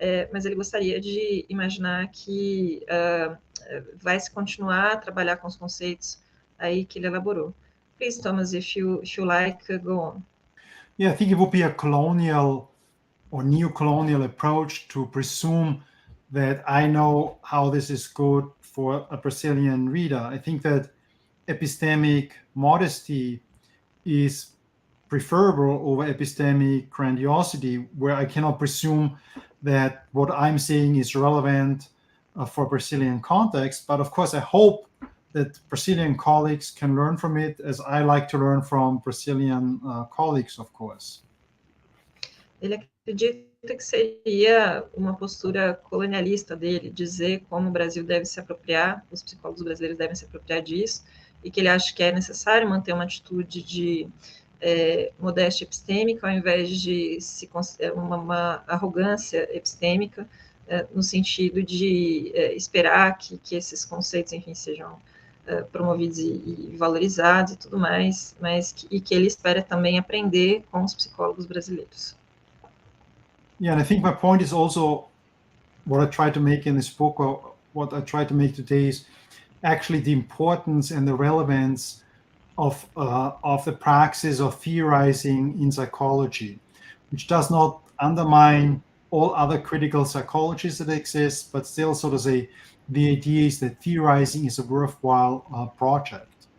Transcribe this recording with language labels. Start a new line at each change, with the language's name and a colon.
Portuguese: mas ele gostaria de imaginar que vai se continuar a trabalhar com os conceitos aí que ele elaborou.
English: Please, Thomas, if you like, go on. Yeah, I think it would be a colonial or neo-colonial approach to presume that I know how this is good for a Brazilian reader. I think that epistemic modesty is preferable over epistemic grandiosity, where I cannot presume that what I'm saying is relevant for Brazilian context. But of course, I hope that Brazilian colleagues can learn from it, as I like to learn from Brazilian colleagues, of course.
Portuguese: Ele acredita que seria uma postura colonialista dele, dizer como o Brasil deve se apropriar, os psicólogos brasileiros devem se apropriar disso, e que ele acha que é necessário manter uma atitude de modéstia epistêmica, ao invés de uma arrogância epistêmica, no sentido de esperar que esses conceitos, enfim, sejam promovidos e valorizados e tudo mais, e que ele espera também aprender com os psicólogos brasileiros.
English: Yeah, and I think my point is also what I try to make in this book, or what I try to make today, is actually the importance and the relevance of the praxis of theorizing in psychology, which does not undermine all other critical psychologies that exist, but still sort of say the idea is that theorizing is a worthwhile project.